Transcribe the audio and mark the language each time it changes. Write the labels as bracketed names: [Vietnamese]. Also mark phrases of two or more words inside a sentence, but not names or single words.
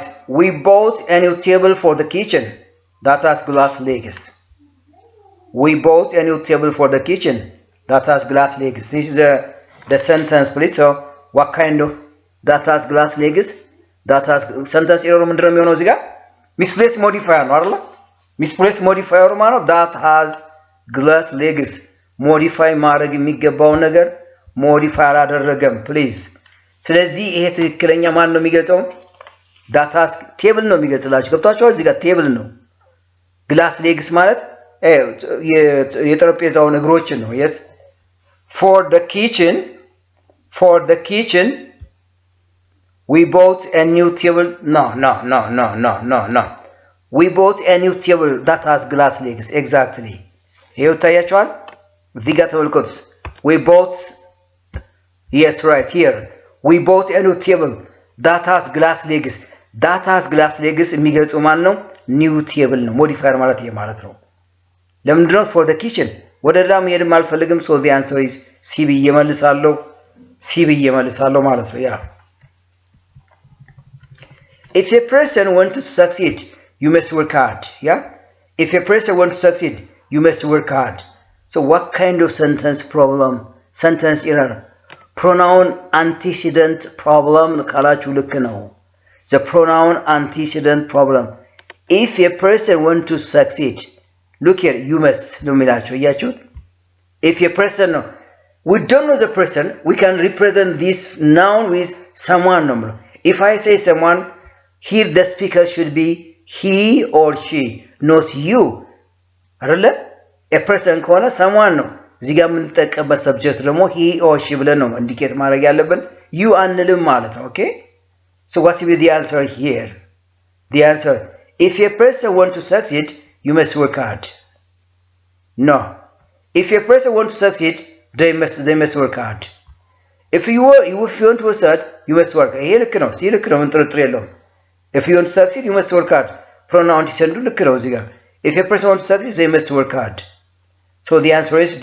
[English] We bought a new table for the kitchen that has glass legs. We bought a new table for the kitchen that has glass legs. This is the sentence please. So what kind of that has glass legs? That has sentence error [Amharic] ምንድነው የሚሆነው እዚህ ጋር [English] misplaced modifier [Amharic] ነው አይደል? [English] misplaced modifier ማለት that has glass legs. [Amharic] modify ማድረግ የሚገባው ነገር modify አላደረገም please. ስለዚህ ይሄ ትክክለኛ ማን ነው የሚገልጸው? [English] that has table [Amharic] ነው የሚገልጽላችሁ ገብታችኋል? እዚህ ጋር [English] table ነው። glass legs [Amharic] ማለት የጠረጴዛውን እግሮችን ነው። [English] yes for the kitchen we bought a new table. No. We bought a new table that has glass legs. Exactly. [Amharic] ይሄው ታያችኋል? እዚህ ጋር ተመልከቱ። [English] we bought yes right here. We bought a new table that has glass legs. that has glass legs [Amharic] የሚገልጸው ማን ነው? [English] new table ነው። modifier [Amharic] ማለት ይሄ ማለት ነው። ለምንድነው [English] for the kitchen [Amharic] ወደ ሌላ መሄድም አልፈልግም [English] so the answer is C [Amharic] ብዬ መልሳለሁ ማለት ነው ያ [English] if a person wants to succeed you must work hard yeah if a person wants to succeed you must work hard so what kind of sentence error pronoun antecedent problem [Amharic] ካላችሁ ልክ ነው [English] the pronoun antecedent problem if a person wants to succeed look here you must [Amharic] ነው የሚላችሁ እያችሁ [English] if a person we don't know the person we can represent this noun with someone ነው if I say someone here the speaker should be he or she not you አይደለ a person ከሆነ someone [Amharic] ነው እዚህ ጋር የምንጠቀምበት [English] subject ደግሞ he or she [Amharic] ብለን ነው ኢንዲኬት ማድረግ ያለብን [English] you [Amharic] አንልም ማለት ነው [English] okay so what will be the answer here the answer if a person want to succeed you must work hard no if a person want to succeed they must work hard if you want to succeed you must work [Amharic] ይሄ ልክ ነው ሲልክ ነው ምን ጥርጥር የለውም [English] if you want to succeed you must work hard pronoun [Amharic] ሲሰንዱ ልክ ነው እዚህ ጋር [English] if a person wants to succeed they must work hard so the answer is D.